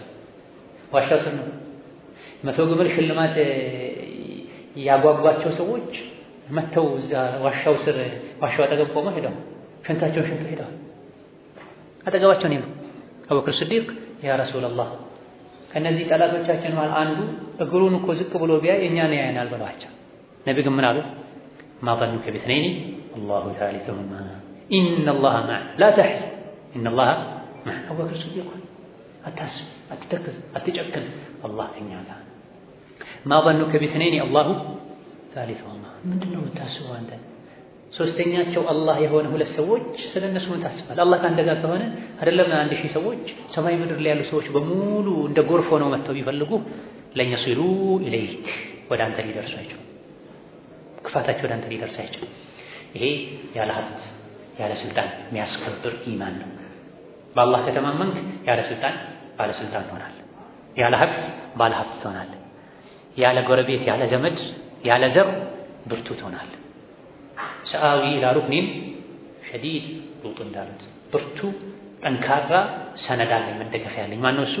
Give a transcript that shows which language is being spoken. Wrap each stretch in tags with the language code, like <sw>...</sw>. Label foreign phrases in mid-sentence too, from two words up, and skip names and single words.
<am>ዋሻው ስር ነው። 100 ግመል ሽልማት ያጓጓቸው ሰዎች መተው እዛ ዋሻው ስር ዋሻው አጠገብ ቆመው ሄደው ሽንታቸውን ሽንተው ሄደው አጠገባቸው ነው። አቡበክር ስዲቅ</am> <ar>يا رسول الله</ar> <am>ከነዚህ ጠላቶቻችን ማለት አንዱ እግሩን እኮ ዝቅ ብሎ ቢያይ እኛን ያየናል በሏቸው። ነቢ ግን ምን አሉ?</am> <ar>ማ ظنك باثنين الله ثالثهما إن الله معنا لا تحزن إن الله معنا።</ar> <am>አቡበክር ስዲቅ አታስብ፣ አትተክዝ፣ አትጨክን፣ አላህ ከኛ ጋር።</am> <ar>ማ ظنك باثنين الله ثالثهما።</ar> <am>ምንድነው የምታስበው አንተ? ሶስተኛቸው አላህ የሆነ ሁለት ሰዎች ስለነሱ ምን ታስባለህ? አላህ ካንተ ጋር ከሆነ አይደለም 1000 ሰዎች ሰማይ ምድር ላይ ያሉ ሰዎች በሙሉ እንደ ጎርፍ ሆነው መጥተው ቢፈልጉ ለኛ ሲሉ ኢለይክ ወደ አንተ ሊደርሱ አይችሉም። ክፋታቸው ወደ አንተ ሊደርስ አይችልም። ይሄ ያለ ሀብት ያለ ስልጣን የሚያስከብር ኢማን ነው። በአላህ ከተማመንክ ያለ ስልጣን ባለ ስልጣን ትሆናለህ። ያለ ሀብት ባለ ሀብት ትሆናለህ። ያለ ጎረቤት ያለ ዘመድ ያለ ዘር ብርቱ ትሆናለህ።</am> <ar>سآوي إلى ركن شديد</ar> <am>ሉጥ እንዳሉት ብርቱ ጠንካራ ሰነድ አለኝ መደገፊያ ያለኝ። ማነው እሱ?</am>